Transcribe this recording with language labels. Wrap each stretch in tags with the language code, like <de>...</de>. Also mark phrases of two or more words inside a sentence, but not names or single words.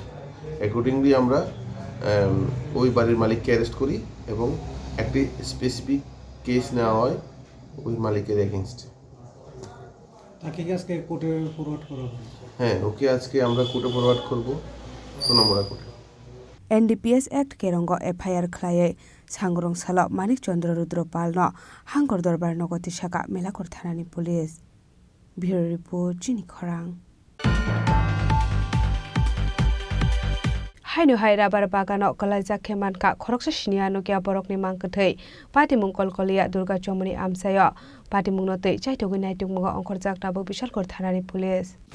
<bn>অ্যাকর্ডিংলি আমরা ওই বাড়ির মালিককে অ্যারেস্ট করি এবং একটি</bn> <en>specific case</en> <bn>নেওয়া হয় ওই মালিকের এগেনস্টে। আজকে কোর্টে ফরওয়ার্ড করা হবে? হ্যাঁ, ওকে আজকে আমরা কোর্টে ফরওয়ার্ড করবো, সোনামুড়া কোর্টে।</bn> <trp>NDPS Act kerong FIR khlai sangrong salo Manik Chandra Rudra Palno Hangor Darbar Nogoti Shaka Melakor Thanani Police.</trp> <en>Bureau Report</en> <trp>Chini Khorang. Hainu hai rabar bagano kalaja keman ka khoroksa shiniano kya borok ni mangkathei pati mungkol kolia Durga Chomoni amsayo pati mungnote chaitogi naitung munga ongkor jakta bo bishal kor thanani police.</trp>